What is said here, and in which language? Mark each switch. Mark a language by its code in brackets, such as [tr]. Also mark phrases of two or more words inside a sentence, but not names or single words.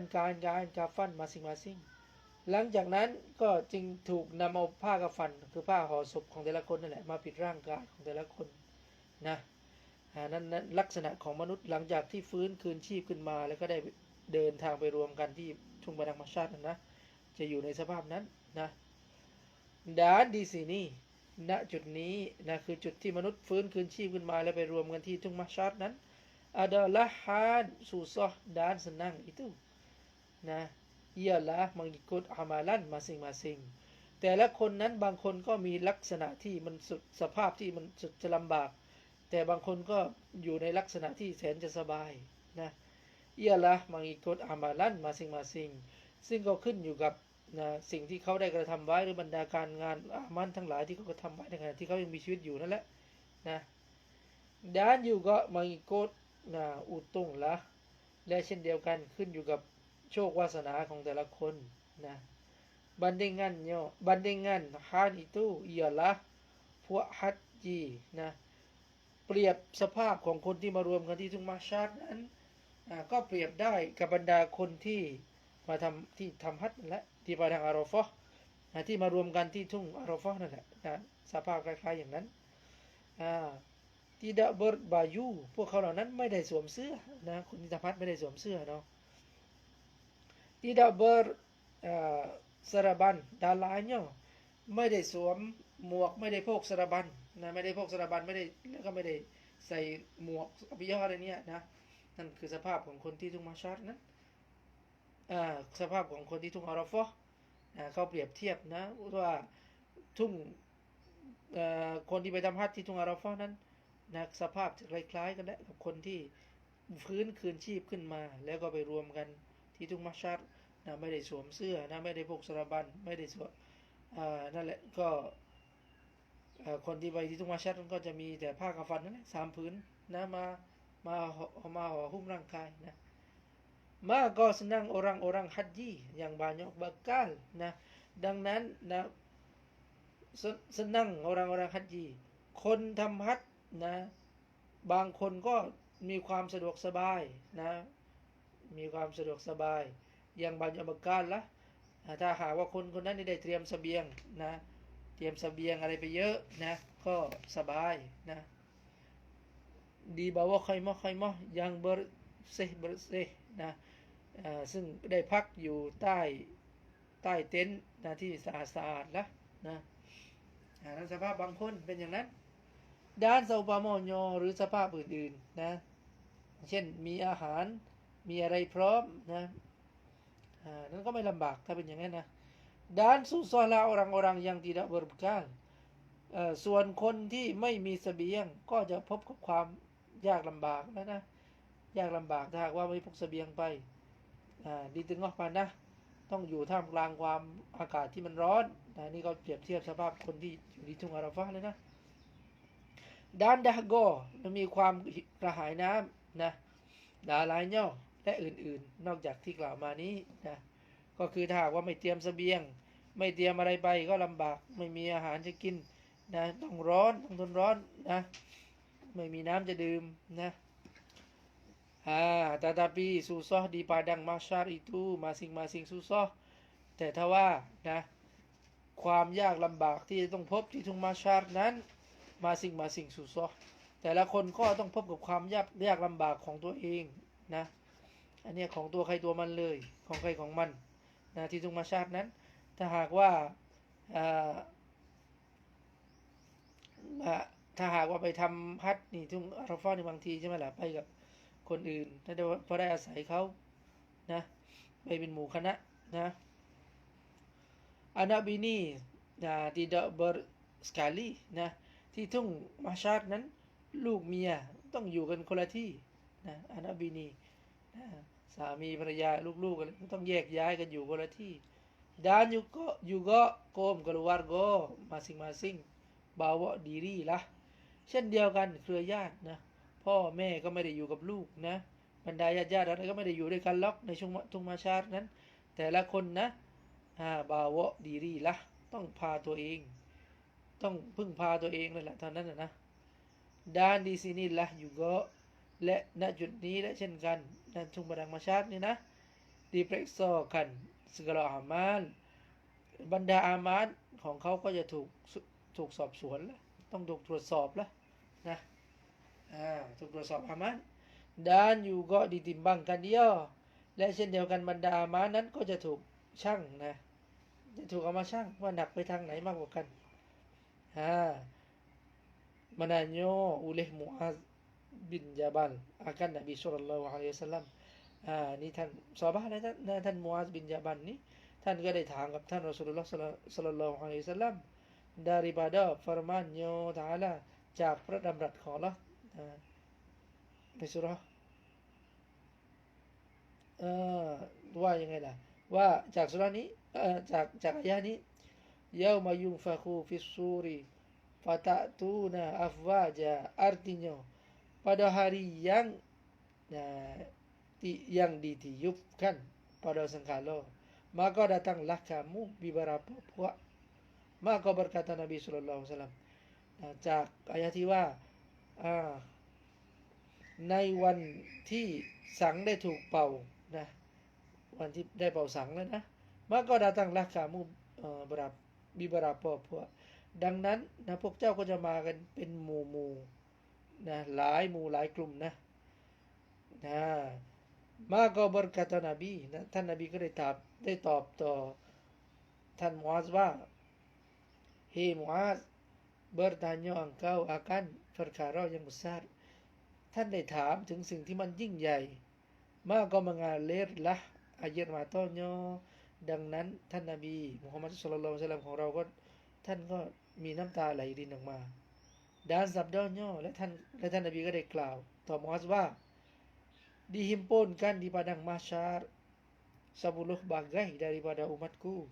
[ms] kain-kain kafan masing-masing [th] หลังจากนั้นก็จึงถูกนำเอาผ้ากฟันคือผ้าห่อศพของแต่ละคนนั่นแหละมาปิดร่างกายของแต่ละคนนะนั้นลักษณะของมนุษย์หลังจากที่ฟื้นคืนชีพขึ้นมาแล้วก็ได้ เดินทางไปรวมกันที่ทุ่งบาดังมาชาตินะจะอยู่ในสภาพนั้นนะ [ms] dan di sini [th] ณจุดนี้นะคือจุดที่มนุษย์ฟื้นคืนชีพขึ้นมาแล้ว ไปรวมกันที่ทุ่งมาชาตินั้น [ms] adalah hal susah dan senang itu nah ialah mengikut amalan masing-masing [th] แต่ละคนนั้นบางคนก็มี ลักษณะที่มันสภาพที่มันสุดจะลำบากแต่บางคนก็อยู่ในลักษณะที่แสนจะสบายนะ [ms] ialah mengikut amalan masing-masing [th] ซึ่งก็ขึ้นอยู่กับนะสิ่งที่เขาได้กระทำไว้หรือบรรดาการงานอามันทั้งหลายที่เขากระทำไว้ในขณะที่เขายังมีชีวิตอยู่นั่นแหละนะ [ms] dan juga mengikut untung lah [th] และเช่นเดียวกันขึ้นอยู่กับโชควาสนาของแต่ละคนนะ [ms] bandingan hal itu ialah [th] พวกฮัจญีนะเปรียบสภาพของคนที่มารวมกันที่ทุ่งมาชาร์นั้นก็เปรียบได้กับบรรดาคนที่มาทำฮัจญ์นั่นแหละที่ไปทางอาราฟะห์ที่มารวมกันที่ทุ่งอาราฟะห์นั่นแหละนะสภาพคล้ายๆอย่างนั้น [ms] tidak berbaju [th] พวกเขาเหล่านั้นไม่ได้สวมเสื้อนะคนที่ทำฮัจญ์ไม่ได้สวมเสื้อเนาะ [ms] tidak bersaraban dan lainnya [th] ไม่ได้สวมหมวกไม่ได้พกสารบัญนะไม่ได้พกสารบัญไม่ได้แล้วก็ไม่ได้ใส่หมวกอภิยออะไรเนี่ยนะนั่ นคือสภาพของคนที่ทุ่งมาชาร์นั้นสภาพของคนที่ทุ่งอาราฟะห์เขาเปรียบเทียบนะว่าทุ่งคนที่ไป ทำฮัจญ์ที่ทุ่งอาราฟะห์นั้นนะสภาพจะคล้ายๆกันแหละกับคนที่ฟื้นคืนชีพขึ้นมาแล้วก็ไปรวมกันที่ทุ่งมาชาร์นะไม่ได้สวมเสื้อนะไม่ได้พกสารบัญไม่ได้สวมนั่นแหละก็คนที่ไปที่ทุ่งมาชาร์ก็จะมีแต่ผ้ากำฟันนั่นแหละ3 ผืนนะมาห่อหุ้มร่างกายนะ [ms] maka senang orang-orang haji yang banyak bekal nah [th] ดังนั้นนะ [ms] senang orang-orang haji [th] คนทำฮัจญ์นะบางคนก็มีความสะดวกสบายนะมีความสะดวกสบายอย่างบางอย่างbekalละถ้าหากว่าคนนั้นได้เตรียมเสบียงนะเตรียมเสบียงอะไรไปเยอะนะก็สบายนะ [ms] di bawah khaymah yang bersih [th] นะซึ่งได้พักอยู่ใต้เต็นท์นะที่สะอาดละนะนั้นสภาพบางคนเป็นอย่างนั้นด้านซาปามอนอหรือสภาพอื่นๆนะเช่นมีอาหารมีอะไร พร้อมนะนั้นก็ไม่ลำบากถ้าเป็นอย่างนั้นนะด้านสุซอลา [ms] orang-orang yang tidak berbekal [th] ส่วนคนที่ไม่มีเสบียงก็จะ พบกับความยากลำบากนะยากลำบากถ้าหากว่าไม่พกเสบียงไป [ms] di tengah panas [th] ต้องอยู่ท่ามกลางความอากาศที่ มันร้อนนี่ก็เปรียบเทียบสภาพคนที่อยู่ที่ทุ่งอาราฟะห์เลยนะ [ms] dan dahaga [th] มีความกระหายน้ำนะดาลายย่อและอื่นๆนอกจากที่กล่าวมานี้นะก็คือถ้าหากว่าไม่เตรียมเสบียงไม่เตรียมอะไรไปก็ลำบากไม่มีอาหารจะกินนะต้องร้อนต้องทนร้อนนะไม่มีน้ำจะดื่มนะ [ms] tetapi susah di padang mahsyar itu masing-masing susah [th] แต่ถ้าว่านะความยากลำบากที่ต้องพบที่ทุ่งมาชาร์นั้น [ms] masing-masing susah [th] แต่ละคนก็ต้องพบกับความยากลำบากของตัวเองนะอันนี้ของตัวใครตัวมันเลยของใครของมันนะที่ทุ่งมาชาร์นั้นถ้าหากว่า ไปทำฮัจญ์นี่ทุ่งอาราฟะห์ในบางทีใช่ไหมล่ะไปกับคนอื่นถ้าพอได้อาศัยเขานะไปเป็นหมู่คณะนะ [ms] anak bini tidak bersekali [th] นะที่ทุ่งมาชาร์นั้นลูกเมียต้องอยู่กันคนละที่นะ [ms] anak bini [th] นะสามีภรรยาลูกๆกันก็ต้องแยกย้ายกันอยู่คนละที่ [ms] dan juga kaum keluarga masing-masing bawa diri lah [th] เช่นเดียวกันเครือญาตินะพ่อแม่ ก็ไม่ได้อยู่กับลูกนะบรรดาญาติอะไรก็ไม่ได้อยู่ด้วยกันล็อกในช่วงทุ่งมาชาร์นั้นแต่ละคนนะ [ms] bawa diri lah [th] ต้องพาตัวเอง ต้องพึ่งพาตัวเองเลยแหละตอนนั้นนะ [ms] dan di sini lah [th] อยู่ก็และณจุดนี้และเช่นกันณทุ่งบรรดามา ชาร์นี่นะ [ms] diperiksakan segala amal [th] บรรดาอามาลของเขาก็จะถูกสอบสวนแล้วต้องถูกตรวจสอบแล้วนะถูกตรวจสอบอามาล [ms] dan juga ditimbangkan dia [th] และเช่นเดียวกันบรรดาอามาลนั้นก็จะถูกชั่งนะจะถูกเอามาชั่งว่าหนักไปทางไหนมากกว่ากัน [ms] menanyo oleh Muaz bin Jabal akan Nabi sallallahu alaihi wasallam [th] นี่ท่านซอฮาบะห์นะท่านมูอาซบินญะบัลนี่ท่านก็ได้ถามกับท่านรอซูลุลลอฮ์ศ็อลลัลลอฮุอะลัยฮิวะซัลลัม [ms] daripada firman-Nya Ta'ala [th] จากพระดำรัสของอัลเลาะห์ในซูเราะห์ ว่ายังไงล่ะว่าจากซูเราะห์นี้จากอายะห์นี้ [ar] يوم ينفخ في الصور فتأتون أفواجا [ms] artinya pada hari yang ditiupkan pada sangkala maka datanglah kamu beberapa puak maka berkata Nabi sallallahu alaihi wasallam [th] จากอายะที่ว่า ในวันที่สังได้ถูกเป่านะวันที่ได้เป่าสังแล้วนะ [ms] maka datanglah kamu beberapa puak [th] ดังนั้นนะพวกเจ้าก็จะมากันเป็นหมู่นะหลายหมู่หลายกลุ่มนะ [ms] maka berkata Nabi [th] นะท่านนบีก็ได้ตอบต่อท่านมูอาซว่า [ms] Hei Muaz bertanya engkau akan perkara yang besar [th] ท่านได้ถามถึงสิ่งที่มันยิ่งใหญ่ [ms] maka mengalirlah air matanya [th] ดังนั้นท่านนบีมุฮัมมัดศ็อลลัลลอฮุอะลัยฮิวะซัลลัมของเราก็ท่านก็มีน้ำตาไหลรินออกมา [ms] dan sabdanya [th] และท่านนบีก็ได้กล่าวต่อมูอาซว่า [ms] dihimpunkan di padang mahsyar 10 bagai daripada umatku